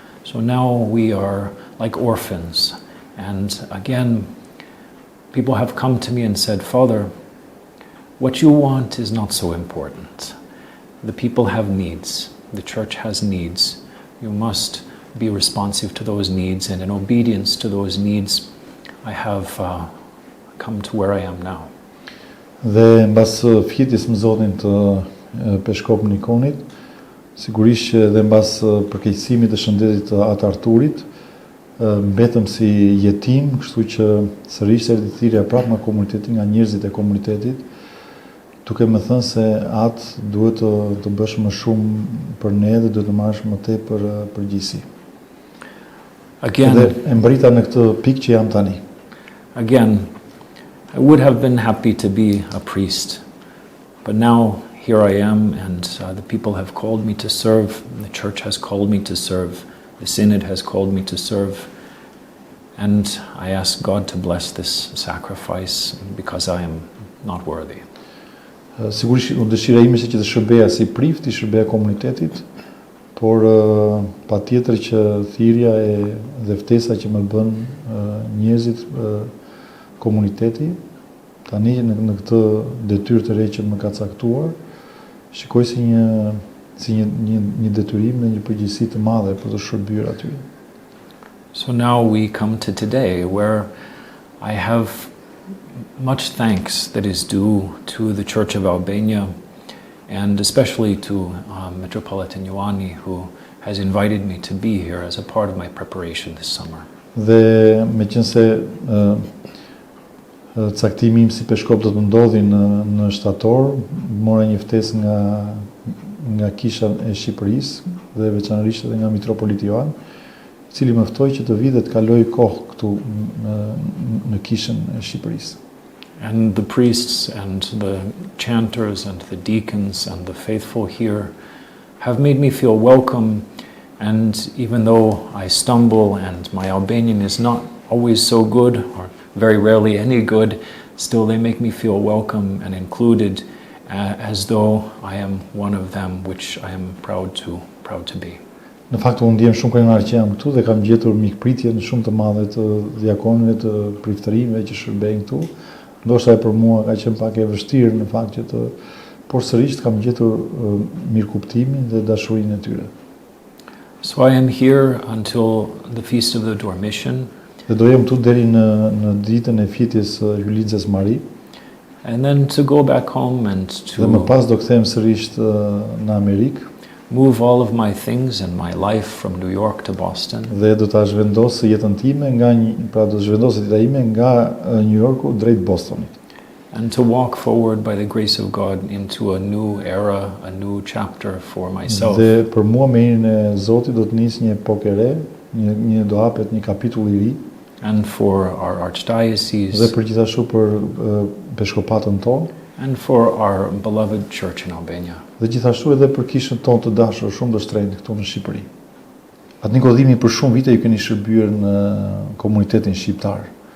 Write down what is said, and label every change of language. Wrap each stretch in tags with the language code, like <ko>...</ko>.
<en>So now we are like orphans. And again, people have come to me and said, "Father, what you want is not so important. The people have needs. The church has needs. You must be responsive to those needs, and in obedience to those needs, I have come to where I am now."</en> <sq>Dhe mbas fjetjes më Zotin të Peshkop Nikonit, sigurisht që dhe mbas përkeqësimit të shëndetit të atë Arturit, mbetëm si jetim, kështu që sërish erdhi thirrja prapë nga komuniteti, nga njerëzit e komunitetit, duke më thënë se atë duhet të bësh më shumë për ne dhe duhet të marrësh më tepër përgjegjësi. Dhe e mbrita në këtë pikë që jam tani.</sq> <en>Again, I would have been happy to be a priest, but now here I am, and the people have called me to serve, the church has called me to serve, the synod has called me to serve, and I ask God to bless this sacrifice because I am not worthy.</en> <sq>Sigurisht dëshira ime është që të shërbeja si prift, i shërbeja komunitetit, por patjetër që thirrja dhe ftesa që më bën njerëzit komuniteti, tani në këtë detyrë të re që më ka caktuar, shikoj si një detyrim dhe një përgjegjësi të madhe për të shërbyer aty.</sq> <en>So now we come to today, where I have much thanks that is due to the Church of Albania, and especially to Metropolitan Ioanni, who has invited me to be here as a part of my preparation this summer.</en> <sq>Dhe meqense caktimi im si peshkop do të ndodhi në shtator, mora një ftesë nga Kisha e Shqipërisë dhe veçanërisht edhe nga Mitropoliti Ioan, i cili më ftoi që të vi dhe të kaloj kohë këtu në Kishën e Shqipërisë.</sq> <en>And the priests and the chanters and the deacons and the faithful here have made me feel welcome, and even though I stumble and my Albanian is not always so good, or very rarely any good, still they make me feel welcome and included, as though I am one of them, which I am proud to be.</en> <sq>Në fakt unë ndjem shumë krenar që jam këtu dhe kam gjetur mikpritje në shumë të madhe të diakonëve, të priftërimeve që shërbejnë këtu. Ndoshta për mua ka qenë pak e vështirë në fakt që por sërish kam gjetur mirëkuptimin dhe dashurinë e tyre.</sq> <en>So I am here until the Feast of the Dormition.</en> <sq>Dhe do jem këtu deri në ditën e fitjes Hylidzes Mari.</sq> <en>And then to go back home and</en> <sq>Dhe më pas do kthehem sërish në Amerikë.</sq> <en>Move all of my things and my life from New York to Boston.</en> <sq>Dhe do ta zhvendos jetën time do zhvendos jetën ime nga New Yorku drejt Bostonit.</sq> <en>And to walk forward by the grace of God into a new era, a new chapter for myself.</en> <sq>Dhe për mua me hirin e Zotit do të nis një epokë e re, do hapet një kapitull i ri.</sq> <en>And for our archdiocese.</en> <sq>Dhe për gjithashtu për Peshkopatën tonë.</sq> <en>And for our beloved church in Albania.</en> <sq>Dhe gjithashtu edhe për kishën tonë të dashur shumë të shtrenjtë këtu në Shqipëri. Atë Nikodhimi për shumë vite ju keni shërbyer në komunitetin shqiptar.</sq>